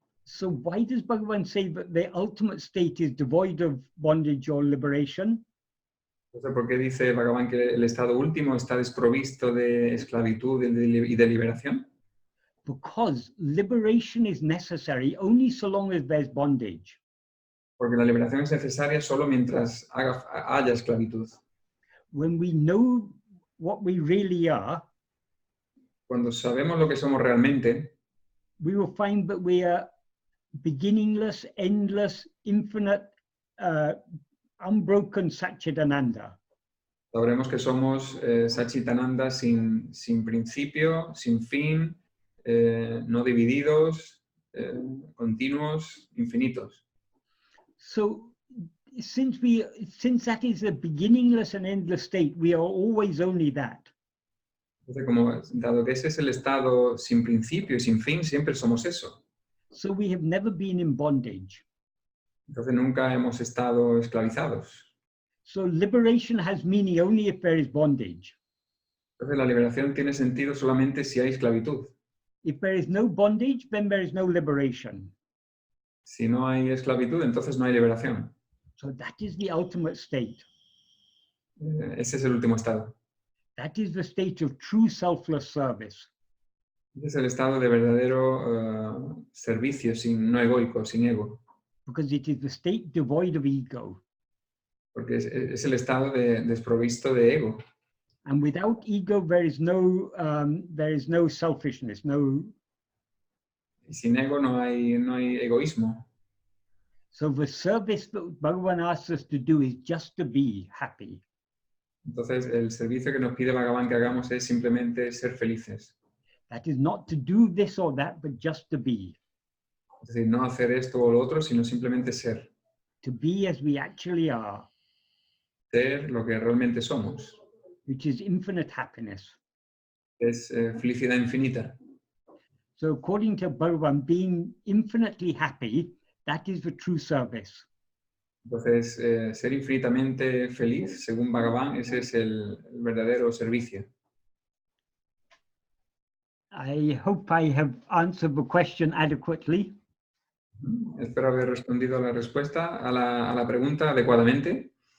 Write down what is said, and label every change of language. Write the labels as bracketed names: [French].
[English] So why does Bhagavan say that the ultimate state is devoid of bondage or liberation? [Spanish] Entonces, ¿por qué dice Bhagavan que el estado último está desprovisto de esclavitud y de liberación? [English] Because liberation is necessary only so long as there's bondage. [Spanish] Porque la liberación es necesaria solo mientras haya esclavitud. [English] When we know what we really are, [Spanish] Cuando sabemos lo que somos realmente, [English] we will find that we are beginningless, endless, infinite, unbroken Satchitananda. [Spanish] sabremos que somos Satchitananda sin principio, sin fin, no divididos, continuos, infinitos. [English] So since that is a beginningless and endless state, we are always only that. [Spanish] Entonces, dado que ese es el estado sin principio y sin fin, siempre somos eso. [English] So we have never been in bondage. [Spanish] Entonces nunca hemos estado esclavizados. [English] So liberation has meaning only if there is bondage. [Spanish] Entonces la liberación tiene sentido solamente si hay esclavitud. [English] If there is no bondage, then there is no liberation. [Spanish] Si no hay esclavitud, entonces no hay liberación. [English] So that is the ultimate state. [Spanish] Ese es el último estado. [English] That is the state of true selfless service. [Spanish] Ese es el estado de verdadero servicio, no egoico, sin ego. [English] Because it is the state devoid of ego. [Spanish] Porque es el estado desprovisto de ego. [English] And without ego, there is no selfishness, [Spanish] Y sin ego no hay egoísmo. [English] So the service that Bhagavan asks us to do is just to be happy. [Spanish] Entonces el servicio que nos pide Bhagavan que hagamos es simplemente ser felices. [English] That is not to do this or that, but just to be. [Spanish] Es decir, no hacer esto o lo otro, sino simplemente ser. [English] To be as we actually are. [Spanish] ser lo que realmente somos. [English] which is infinite happiness. [Spanish] Es felicidad infinita. [English] So according to Bhagavan, being infinitely happy, that is the true service. [Spanish] Entonces, ser infinitamente feliz, según Bhagavan, ese es el verdadero servicio. [English] I hope I have answered the question adequately. [Spanish] Espero haber respondido a la respuesta, a la pregunta adecuadamente.